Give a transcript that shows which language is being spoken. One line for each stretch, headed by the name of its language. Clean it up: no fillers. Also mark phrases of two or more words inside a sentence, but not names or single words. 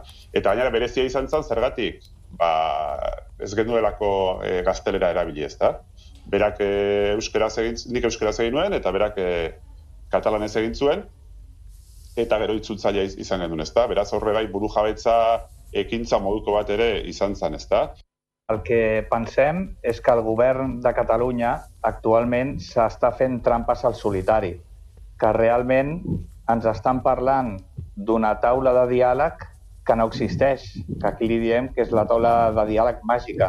Basque: Eta gainera berezia izan zen zergatik, ez genuelako gaztelera erabili, ezta? Berak nik euskaraz egin nuen eta berak katalanez egin zuen, eta gero itzultzailea izan gendun, ezta? Beraz horre bai burujabetza ekintza moduko bat ere izan zen, ezta?
Catalan: El que pensem és que el govern de Catalunya actualment s'està fent trampes al solitari, que realment ens estan parlant d'una taula de diàleg que no existeix, que aquí li diem que és la taula de diàleg màgica.